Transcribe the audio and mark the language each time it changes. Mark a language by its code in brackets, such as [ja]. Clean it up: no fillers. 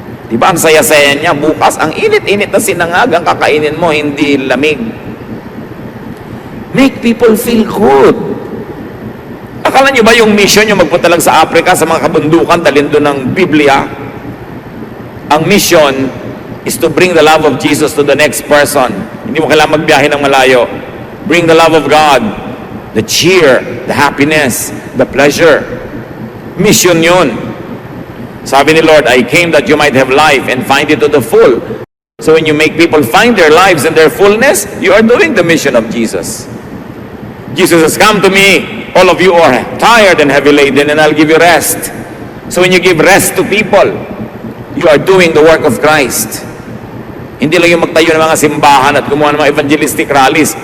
[tl] Di ba, ang saya-saya niya, bukas, ang init-init na sinangag, ang kakainin mo, hindi lamig. [en] Make people feel good. [tl] Akala niyo ba yung mission yung magpunta lang sa Africa, sa mga kabundukan, dalhin doon ng Biblia? [en] Ang mission is to bring the love of Jesus to the next person. [tl] Hindi mo kailangan magbiyahe ng malayo. [en] Bring the love of God, the cheer, the happiness, the pleasure. [tl] Mission yun. Sabi ni Lord, [en] I came that you might have life and find it to the full. So when you make people find their lives in their fullness, you are doing the mission of Jesus. Jesus has come to me, all of you are tired and heavy laden, and I'll give you rest. So when you give rest to people, you are doing the work of Christ. [tl] Hindi lang yung magtayo ng mga simbahan at gumawa ng mga evangelistic rallies.